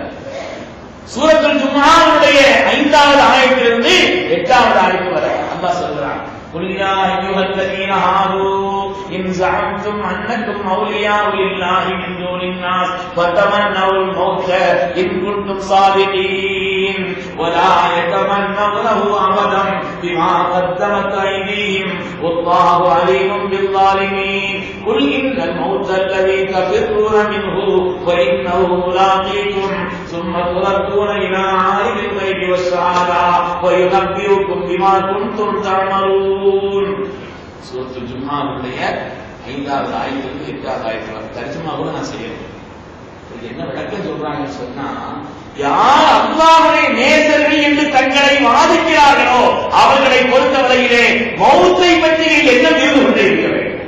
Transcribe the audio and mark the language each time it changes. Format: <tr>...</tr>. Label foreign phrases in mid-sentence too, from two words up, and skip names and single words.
<ta>சூரத்துல் ஜும்ஆவுடைய 5வது ஆயத்திலிருந்து 8வது ஆயத்து வரை அல்லாஹ் சொல்றான்,</ta> <ar>قل يا أيها الذين آمنوا إن زعمتم أنكم أولياء لله من دون الناس فتمنوا الموت إن كنتم صادقين ولا يتمنونه أبدا بما قدمت أيديهم والله عليم بالظالمين قل إن الموت الذي تفرون منه فإنه ملاقيكم ثم تردون إلى عالم الغيب والشهادة وينبئكم بما كنتم تعملون.</ar> <ta>சூரத்துல் ஜும்ஆவுடைய 5வது ஆயத்திலிருந்து 8வது ஆயத்து வரை தர்ஜுமா கூட நான் செய்யறேன். என்ன விளக்கம் சொல்றாங்கன்னு சொன்னா, யார் அல்லாஹ்வுடைய நேசர்கள் என்று தங்களை வாதிக்கிறார்களோ அவர்களை பொறுத்தவரையிலே மௌத்தை பற்றி எண்ணம் இருந்து கொண்டே இருக்க வேண்டும்.</ta>